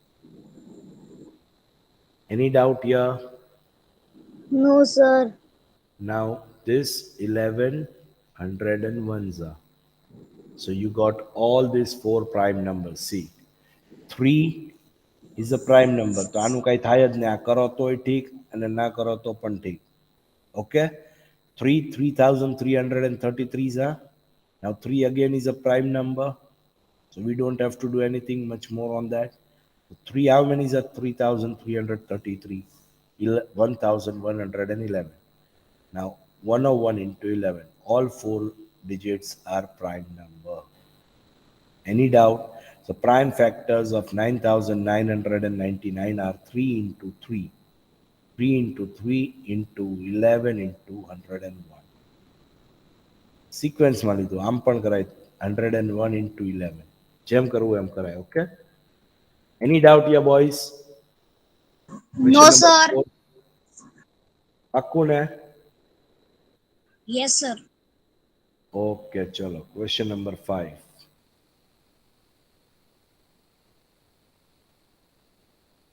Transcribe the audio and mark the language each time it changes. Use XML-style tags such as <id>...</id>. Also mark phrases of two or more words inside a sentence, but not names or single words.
<en>Any doubt here? No, sir. Now this 1101 is a. So you got all these 4 prime numbers. See, 3 is a prime number.</en> <gu>તો આનું કઈ થાય જ નહીં. આ કરો તોય ઠીક અને ના કરો તો પણ ઠીક.</gu> <en>Okay? 3,333 is a. Now 3 again is a prime number. So we don't have to do anything much more on that. 3, how many is a 3,333? 1,111. Now 101 into 11. All 4 digits are prime number. Any doubt? So prime factors of 9,999 are 3 into 3. 3 into 3 into 11 into 101.</en> <gu>Sequence માં લીધું. આમ પણ કરાય 101 into 11. જેમ કરવું એમ કરાય.</gu> <en>Okay? Any doubt here, boys? No, sir. 4.</en> <gu>પાક્કું ને?</gu> <en>Yes, sir. Okay, chalo. Question number 5.</en>